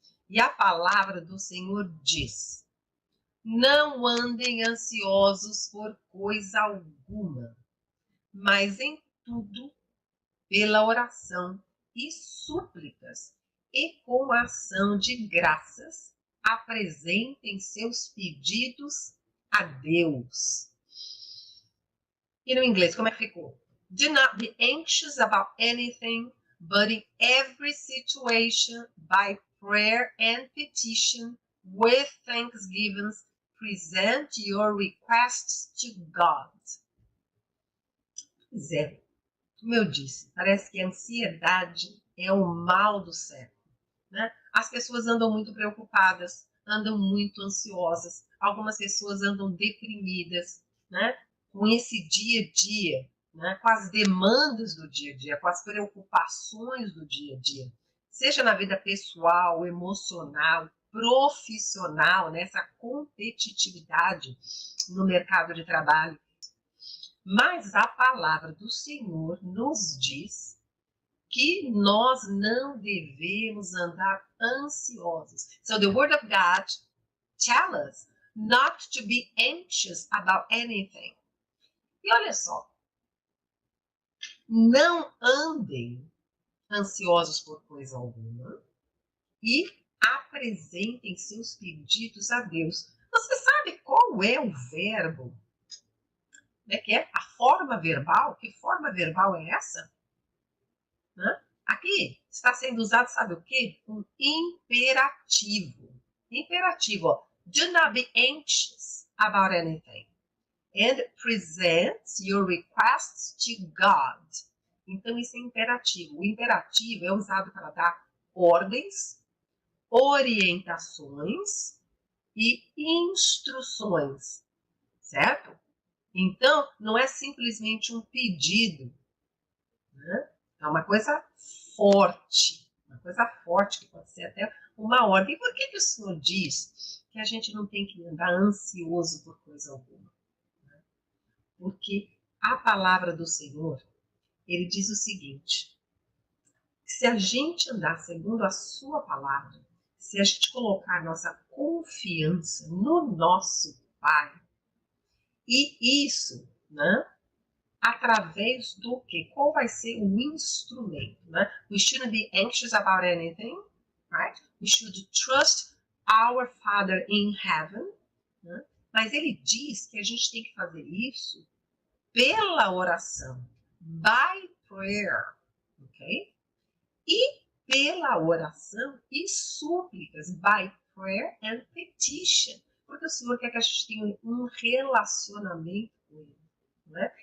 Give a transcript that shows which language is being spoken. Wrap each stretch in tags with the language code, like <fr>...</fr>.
<pt>E a palavra do Senhor diz: não andem ansiosos por coisa alguma, mas em tudo, pela oração e súplicas, e com ação de graças, apresentem seus pedidos a Deus. E no inglês, como é que ficou?</pt> <en>Do not be anxious about anything, but in every situation, by prayer and petition, with thanksgiving, present your requests to God.</en> <pt>Pois é, como eu disse, parece que a ansiedade é o mal do século, né? As pessoas andam muito preocupadas, andam muito ansiosas, algumas pessoas andam deprimidas, né? Com esse dia a dia, né? Com as demandas do dia a dia, com as preocupações do dia a dia, seja na vida pessoal, emocional, profissional, nessa competitividade no mercado de trabalho. Mas a palavra do Senhor nos diz que nós não devemos andar ansiosos.</pt> <en>So the word of God tells us not to be anxious about anything.</en> <pt>E olha só, não andem ansiosos por coisa alguma e apresentem seus pedidos a Deus. Você sabe qual é o verbo? Como é que é? A forma verbal? Que forma verbal é essa? Aqui está sendo usado, sabe o quê? Um imperativo. Imperativo, ó.</pt> <en>Do not be anxious about anything. And present your requests to God.</en> <pt>Então, isso é imperativo. O imperativo é usado para dar ordens, orientações e instruções, certo? Então, não é simplesmente um pedido, né? É uma coisa forte que pode ser até uma ordem. E por que o Senhor diz que a gente não tem que andar ansioso por coisa alguma? Porque a palavra do Senhor, ele diz o seguinte: se a gente andar segundo a sua palavra, se a gente colocar nossa confiança no nosso Pai, e isso, né? Através do que? Qual vai ser o instrumento, né?</pt> <en>We shouldn't be anxious about anything, right? We should trust our Father in heaven, né?</en> <pt>Mas ele diz que a gente tem que fazer isso pela oração,</pt> <en>by prayer,</en> <pt>ok? E pela oração e súplicas,</pt> <en>by prayer and petition,</en> <pt>porque o Senhor quer que a gente tenha um relacionamento com ele. Né?</pt>